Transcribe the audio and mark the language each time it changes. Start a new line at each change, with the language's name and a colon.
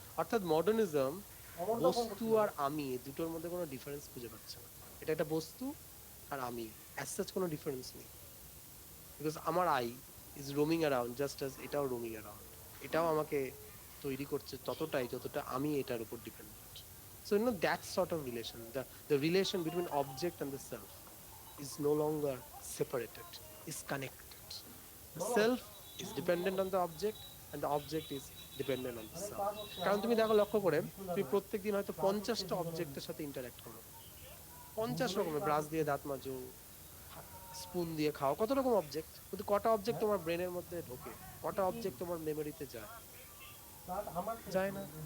Bangla: অর্থাৎ মডার্নিজম বস্তু আর আমি দুটোর মধ্যে কোনো ডিফারেন্স খুঁজে পাচ্ছে না। এটা একটা বস্তু আর আমি, অ্যাজ সাচ কোনো ডিফারেন্স নেই, বিকজ আমার I
English: is roaming around just as
Bangla: এটাও রোমিং অ্যারাউন্ড, এটাও আমাকে তৈরি করছে ততটাই যতটা আমি এটার উপর dependent.
English: So you know that sort of relation, the relation between object and the self is no longer separated, is connected. The self is dependent on the object and the object is dependent on the self.
Bangla: কারণ তুমি দেখো, লক্ষ্য করে তুমি প্রত্যেকদিন হয়তো 50টা অবজেক্টের সাথে ইন্টারঅ্যাক্ট করো, 50 রকমের, ব্রাশ দিয়ে দাঁত মাজো, স্পুন দিয়ে খাও, কত রকম অবজেক্ট, কিন্তু কটা অবজেক্ট তোমার ব্রেনের মধ্যে ঢোকে, কটা অবজেক্ট তোমার মেমোরিতে যায়? যায় না।